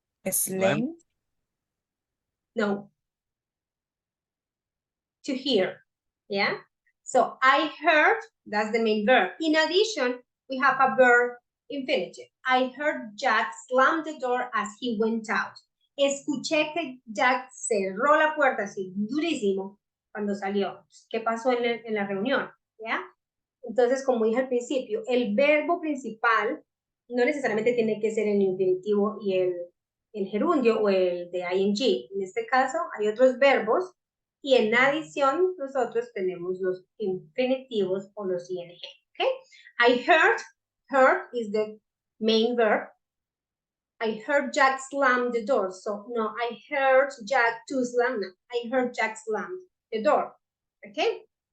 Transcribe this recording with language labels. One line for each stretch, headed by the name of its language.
English: Slam. No. To hear. Yeah. So I heard, that's the main verb. In addition, we have a verb infinitive. I heard Jack slam the door as he went out.
Spanish: Escuché que Jack cerró la puerta así durísimo cuando salió. ¿Qué pasó en la reunión? ¿Ya? Entonces, como dije al principio, el verbo principal no necesariamente tiene que ser el infinitivo y el gerundio o el de ing. En este caso, hay otros verbos y en adición nosotros tenemos los infinitivos o los ing.
English: ¿Okay? I heard is the main verb. I heard Jack slam the door. So, no, I heard Jack to slam. No, I heard Jack slam the door. Okay?